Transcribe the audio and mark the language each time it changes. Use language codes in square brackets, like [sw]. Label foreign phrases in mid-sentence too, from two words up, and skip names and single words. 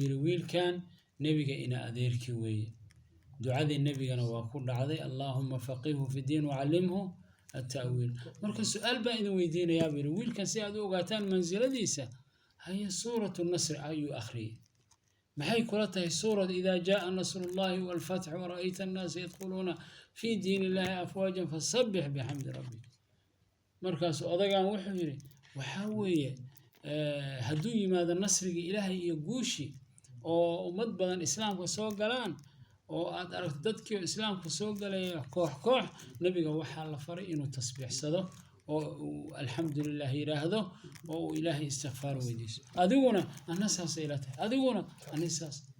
[so] yidhi wiilkan nebiga ina adeerkii weeye ducadii nebigana waa ku dhacday [ar] اللهم فقهه في الدين وعلمه التأويل [so] marka su'aal baa idin weydiinayaa buu wiilkan si aad u ogaataan mansiladiisa haya [ar] سورة النصر [so] ayuu akhriyay maxay kula tahay suurad [ar] إذا جاء نصر الله و الفتح ورأيت الناس يدخلون في دين الله أفواجا فسبح بحمد ربك [so] markaas odagaan wuxuu yiri waxa weeye hadduu yimaado nasriga ilaahay iyo guushi oo ummad badan islaamka soo galaan oo aad aragto dadkii islaamka soo galay koox nabiga waxaa la faray inuu tasbiixsado oo alxamdulillaah yiraahdo oo ilaahay istighfar weydiiso adiguna anasaas ila tahay adiguna anasaas